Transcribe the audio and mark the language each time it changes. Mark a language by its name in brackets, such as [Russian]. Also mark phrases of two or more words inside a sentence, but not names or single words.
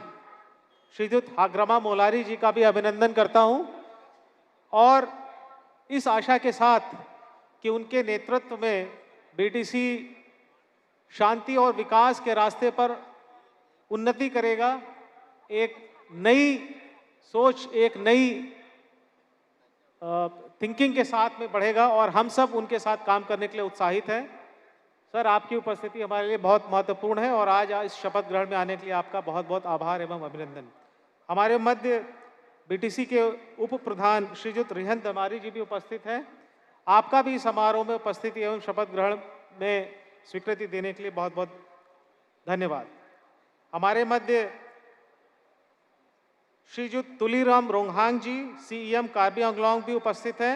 [Hindi] श्रीयुत हाग्रमा मोलारी जी का भी अभिनंदन करता हूं और इस आशा के साथ कि उनके नेतृत्व में बीटीसी शांति और विकास के रास्ते पर उन्नति करेगा, एक नई सोच, एक नई थिंकिंग के साथ में बढ़ेगा और हम सब उनके साथ काम करने के लिए उत्साहित हैं। सर, आपकी उपस्थिति हमारे लिए बहुत महत्वपूर्ण है और आज इस शपथ ग्रहण में आने के लिए आपका बहुत बहुत आभार एवं अभिनंदन। हमारे मध्य बीटीसी के उप प्रधान श्रीयुत रिहन दमारी जी भी उपस्थित हैं। आपका भी समारोह में उपस्थिति एवं शपथ ग्रहण में स्वीकृति देने के लिए बहुत बहुत धन्यवाद। हमारे मध्य श्रीयुत तुलीराम रोंगहांग जी, सीईएम कार्बी आंगलोंग भी उपस्थित हैं।